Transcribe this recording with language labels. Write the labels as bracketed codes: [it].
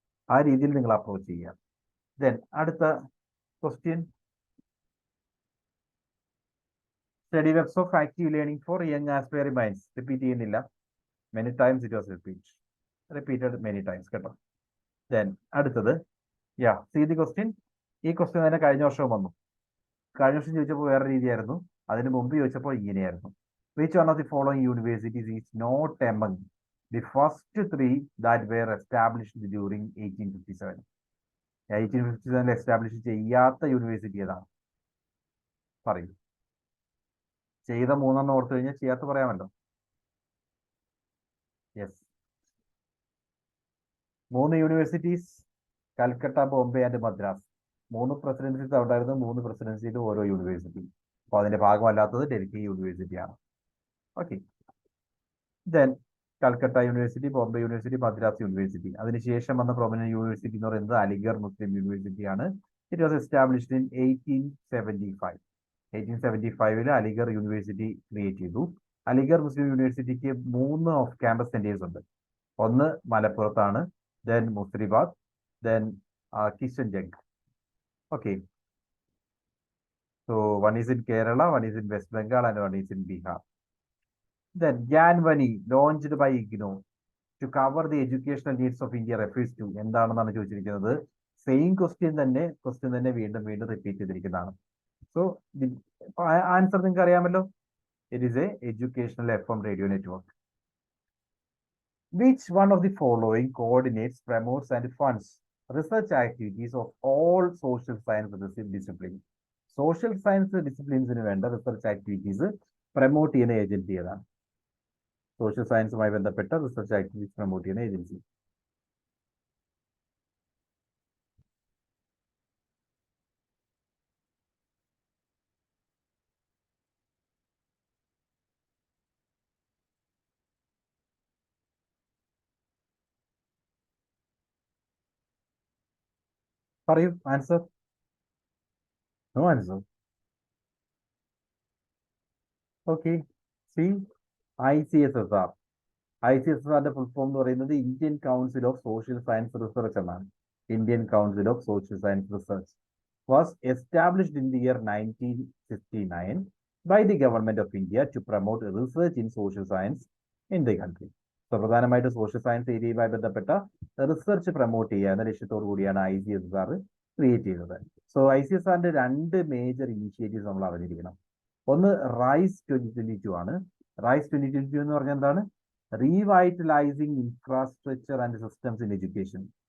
[ml] ആ രീതിയിൽ നിങ്ങൾ അപ്രോച്ച് ചെയ്യുക. ദെൻ അടുത്ത question, study webs of active learning four young aspiring minds. Repeat ചെയ്യുന്നില്ല, [en] Many times it was repeated many times കേട്ടോ. [ml] ദെൻ അടുത്തത്, സീ ദി ക്വസ്റ്റ്യൻ. ഈ ക്വസ്റ്റ്യൻ തന്നെ കഴിഞ്ഞ വർഷവും വന്നു. കഴിഞ്ഞ വർഷം ചോദിച്ചപ്പോൾ വേറെ രീതിയായിരുന്നു, അതിന് മുമ്പ് ചോദിച്ചപ്പോൾ ഇങ്ങനെയായിരുന്നു. [en] Which one of the following universities is not among the first three that were established during 1857? [ml] 1857 establish ചെയ്യാത്ത യൂണിവേഴ്സിറ്റി ഏതാണ്? പറയൂ. ചെയ്ത മൂന്നെണ്ണം ഓർത്തു കഴിഞ്ഞാൽ ചെയ്യാത്ത പറയാമല്ലോ. [en] Yes, 3 universities, Calcutta, Bombay and Madras. [ml] 3 പ്രസിഡൻസീസ് ഉണ്ടായിരുന്നു, 3 പ്രസിഡൻസിയിലും ഓരോ യൂണിവേഴ്സിറ്റി. അപ്പോൾ അതിന്റെ ഭാഗമല്ലാത്തത് Delhi യൂണിവേഴ്സിറ്റിയാണ്. [en] Okay, then Calcutta university, Bombay university, Madras university. [ml] അതിനുശേഷം വന്ന പ്രൊമിനന്റ് യൂണിവേഴ്സിറ്റി എന്ന് പറയുന്നത് അലിഗർ മുസ്ലിം യൂണിവേഴ്സിറ്റിയാണ്. [en] It was established in 1875. 1875 Aligarh university create ചെയ്തു. [ml] അലിഗർ മുസ്ലിം യൂണിവേഴ്സിറ്റിക്ക് 3 ഓഫ് ക്യാമ്പസ് സെന്റേഴ്സ് ഉണ്ട്. ഒന്ന് മലപ്പുറത്താണ്, then മുസ്രിബാദ്, then കിഷൻജംഗ്. [en] Okay, so one is in Kerala, one is in West Bengal and one is in Bihar. Then Gyanvani launched by IGNO to cover the educational needs of India refers to [ml] എന്താണെന്നാണ് ചോദിച്ചിരിക്കുന്നത്. Same question തന്നെ വീണ്ടും repeat ചെയ്തിരിക്കുന്നതാണ്. [en] so answer [ml] നിങ്ങൾക്ക് അറിയാമല്ലോ. [en] It is a educational FM radio network. Which one of the following coordinates, promotes and funds research activities of all social science disciplines? [ml] Social science ഡിസിപ്ലിൻസിന് വേണ്ട research activities promote ചെയ്യുന്ന agency ഏതാണ്? Social സയൻസുമായി ബന്ധപ്പെട്ട research activities promote ചെയ്യുന്ന agency. പറയൂ answer. No answer. Okay, C ICSSR. ICSSRന്റെ full form എന്ന് പറയുന്നത് Indian council of social science research എന്നാണ്. [en] Indian council of social science research was established in the year 1959 by the government of India to promote research in social science in the country. [ml] So പ്രധാനമായിട്ട് social science ഏരിയയുമായി ബന്ധപ്പെട്ട research promote ചെയ്യുക എന്ന ലക്ഷ്യത്തോടു കൂടിയാണ് ICSSR create ചെയ്തത്. So ICSSRന്റെ 2 major initiatives നമ്മൾ അറിഞ്ഞിരിക്കണം. ഒന്ന് റൈസ് 2022 ആണ്, റൈസ് 2022 എന്ന് പറഞ്ഞാൽ എന്താണ്? റീവൈറ്റലൈസിങ് infrastructure and systems in education.